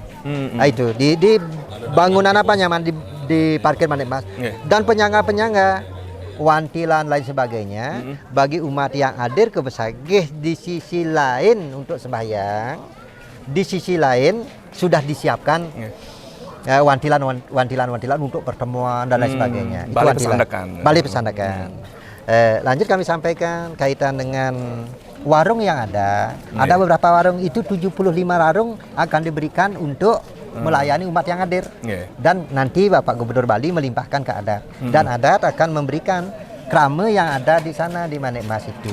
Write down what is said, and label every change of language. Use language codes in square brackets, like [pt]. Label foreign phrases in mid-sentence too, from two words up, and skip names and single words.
[id] Nah, itu di bangunan apa nyaman di parkir Manik Mas dan penyangga-penyangga wantilan lain sebagainya bagi umat yang hadir ke Besakih di sisi lain untuk sembahyang, di sisi lain sudah disiapkan wantilan untuk pertemuan dan lain sebagainya. Itu Balai wantilan. Pesandakan. Balai Pesandakan. Lanjut kami sampaikan kaitan dengan warung yang ada. Ada beberapa warung itu 75 warung akan diberikan untuk melayani umat yang hadir. Dan nanti Bapak Gubernur Bali melimpahkan ke adat. Dan adat akan memberikan krame yang ada di sana di Manik Mas itu.